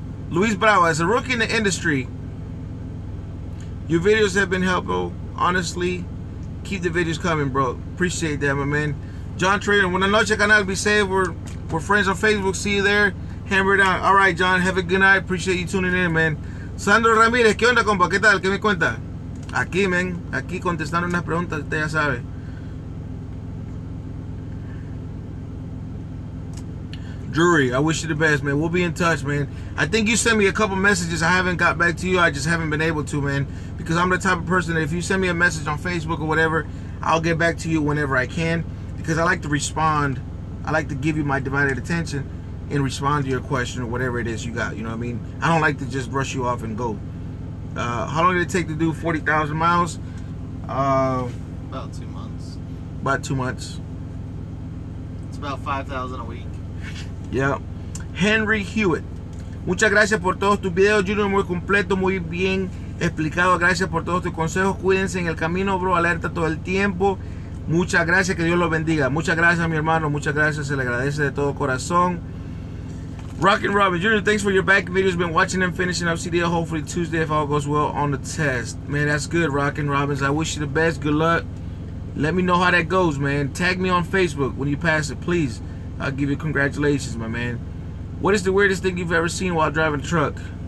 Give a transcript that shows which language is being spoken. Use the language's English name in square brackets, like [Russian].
[English] Luis Bravo, as a rookie in the industry, your videos have been helpful. Honestly, keep the videos coming, bro. Appreciate that, my man. [Spanish] John Trader, buenas noches, canal. [English] Be safe. We're friends on Facebook. See you there. Hammer it out. All right, John. Have a good night. Appreciate you tuning in, man. [Spanish] Sandro Ramírez, ¿qué onda, compa? ¿Qué tal? ¿Qué me cuenta? Aquí, man. Aquí contestando unas preguntas, usted ya sabe. [English] Drury, I wish you the best, man. We'll be in touch, man. I think you sent me a couple messages. I haven't got back to you. I just haven't been able to, man. Because I'm the type of person that if you send me a message on Facebook or whatever, I'll get back to you whenever I can. Because I like to respond. I like to give you my divided attention and respond to your question or whatever it is you got. You know what I mean? I don't like to just brush you off and go. How long did it take to do 40,000 miles? About 2 months. About 2 months. It's about 5,000 a week. Yeah. Henry Hewitt. [Spanish] Muchas gracias por todos tus videos, Junior, muy completo, muy bien explicado. Gracias por todos tus consejos. Cuídense en el camino, bro. Alerta todo el tiempo. Muchas gracias, que Dios los bendiga. Muchas gracias, mi hermano. Muchas gracias. Se le agradece de todo corazón. [English] Rockin' Robin, Junior, thanks for your back videos. Been watching them, finishing up CDL. Hopefully Tuesday, if all goes well, on the test. Man, that's good, Rockin' Robins. I wish you the best. Good luck. Let me know how that goes, man. Tag me on Facebook when you pass it, please. I'll give you congratulations, my man. What is the weirdest thing you've ever seen while driving a truck?